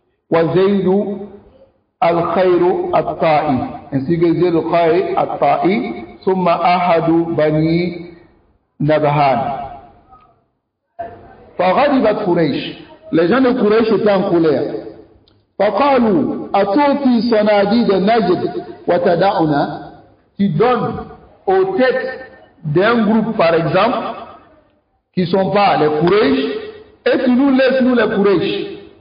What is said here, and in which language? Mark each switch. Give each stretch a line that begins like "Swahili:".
Arabic: وزيد الخير الطائي
French: ainsi que
Arabic: زيد الخير الطائي ثم أحد بني نبهان فغضبت قريش.
French: Les gens de Quraysh étaient en colère.
Arabic: فقالوا أتوتي صناديد نجد وتدعنا.
French: Tu donnes aux têtes d'un groupe par exemple qui ne sont pas les Quraysh et tu nous laisses nous les Quraysh.